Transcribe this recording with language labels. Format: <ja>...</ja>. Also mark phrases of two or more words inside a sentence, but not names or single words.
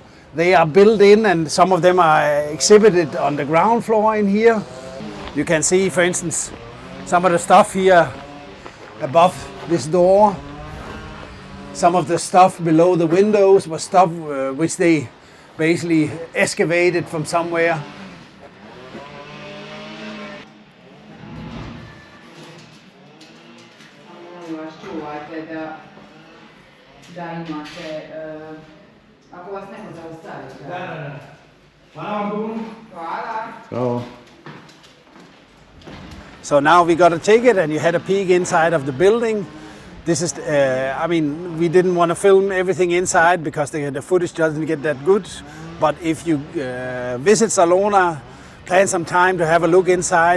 <en>They are built in, and some of them are exhibited on the ground floor in here. You can see, for instance, some of the stuff here above this door. some of the stuff below the windows was stuff which they basically excavated from somewhere.</en> <hr>Da imate, ako vas neko zaustavi. Da. Hvala vam. Hvala.</hr> <en>So now we got a ticket and you had a peek inside of the building. This is, we didn't want to film everything inside because the footage doesn't get that good. But if you visit Salona, plan some time to have a look inside.</en>